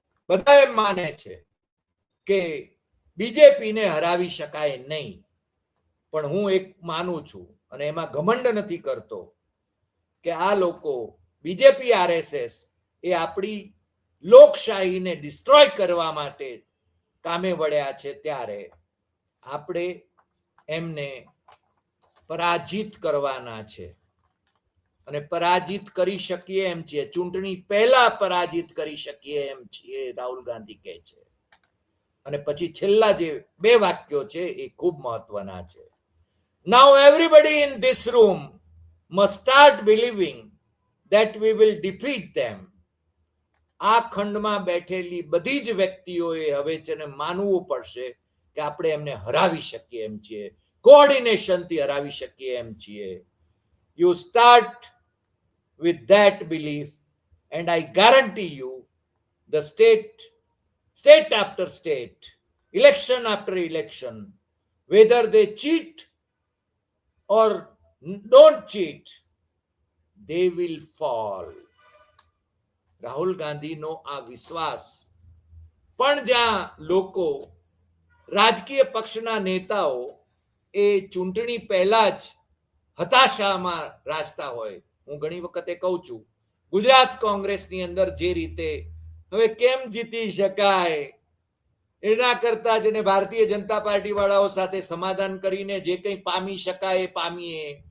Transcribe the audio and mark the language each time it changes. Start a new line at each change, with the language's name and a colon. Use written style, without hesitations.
Gujarati: બધા એમ માને છે કે બીજેપીને હરાવી શકાય નહીં, પણ હું એક માનું છું અને એમાં ઘમંડ નથી કરતો કે આ લોકો બીજેપી આરએસએસ એ આપણી લોકશાહીને ડિસ્ટ્રોય કરવા માટે કામે વળ્યા છે, ત્યારે આપણે એમને પરાજિત કરવાના છે અને પરાજિત કરી શકીએ એમ છીએ. ચૂંટણી પહેલા પરાજિત કરી શકીએ એમ છીએ, રાહુલ ગાંધી કહે છે. અને પછી છેલ્લા જે 2 વાક્યો છે એ ખૂબ મહત્વના છે.
English: Now everybody in this room must start believing that we will defeat them.
Gujarati: આ ખંડમાં બેઠેલી બધી જ વ્યક્તિઓએ હવે છે ને માનવું પડશે કે આપણે એમને હરાવી શકીએ એમ છીએ, કોઓર્ડિનેશનથી હરાવી શકીએ એમ છીએ.
English: You start with that belief and I guarantee you the state after state, election after election, whether they cheat or don't cheat, they will fall.
Gujarati: Rahul ગાંધીનો આ વિશ્વાસ પણ જ્યાં લોકો, રાજકીય પક્ષના નેતાઓ એ ચૂંટણી પહેલા જ હતાશામાં રાસ્તા હોય. હું ઘણી વખતે કહું છું, ગુજરાત કોંગ્રેસની અંદર જે રીતે હવે કેમ જીતી શકાય એના કરતા જેને ભારતીય જનતા પાર્ટી વાળાઓ સાથે સમાધાન કરીને જે કંઈ પામી શકાય એ પામીએ.